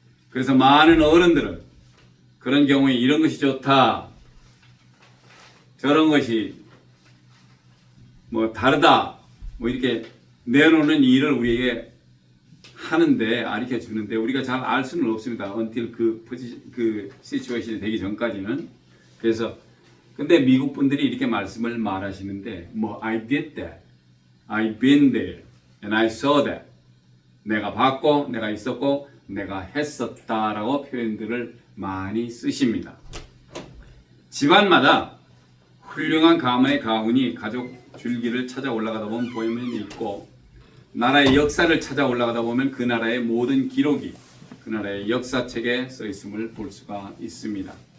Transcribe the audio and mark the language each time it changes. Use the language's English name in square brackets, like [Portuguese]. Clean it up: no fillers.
[Korean] 그래서 많은 어른들은 그런 경우에 이런 것이 좋다, 저런 것이 뭐 다르다, 뭐 이렇게 내놓는 일을 우리에게 하는데 가르쳐 주는데 우리가 잘 알 수는 없습니다. [English] until [Korean] 그 시츄에이션이 되기 전까지는. 그래서 근데 미국 분들이 이렇게 말씀을 말하시는데 뭐 [English] I did that, I've been there, and I saw that. [Korean] 내가 봤고, 내가 있었고, 내가 했었다라고 표현들을 많이 쓰십니다. 집안마다 훌륭한 가문의 가훈이 가족 줄기를 찾아 올라가다 보면 보이면 있고 나라의 역사를 찾아 올라가다 보면 그 나라의 모든 기록이 그 나라의 역사책에 써 있음을 볼 수가 있습니다.